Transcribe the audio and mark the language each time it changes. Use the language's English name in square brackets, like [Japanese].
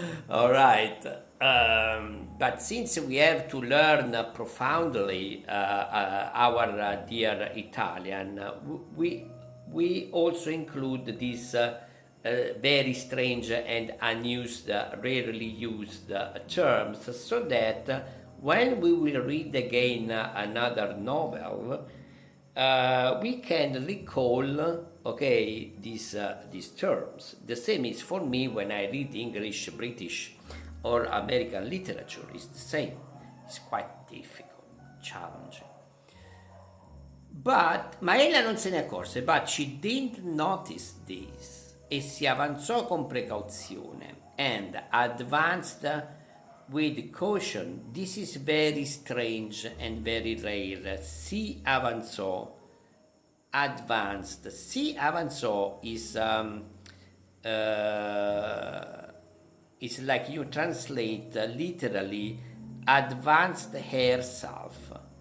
[English] All right, but since we have to learn profoundly our dear Italian, we also include this very strange and unused, rarely used terms, so that when we will read again another novel, we can recall, okay, these terms. The same is for me when I read English, British, or American literature. It's the same. It's quite difficult, challenging. [Italian] Ma ella non se ne accorse, [English] but she didn't notice this. [Italian] E si avanzò con precauzione, [English] and advanced with caution. This is very strange and very rare. [Italian] Si avanzò, [English] advanced. [Italian] Si avanzò [English] is like you translate literally advanced herself.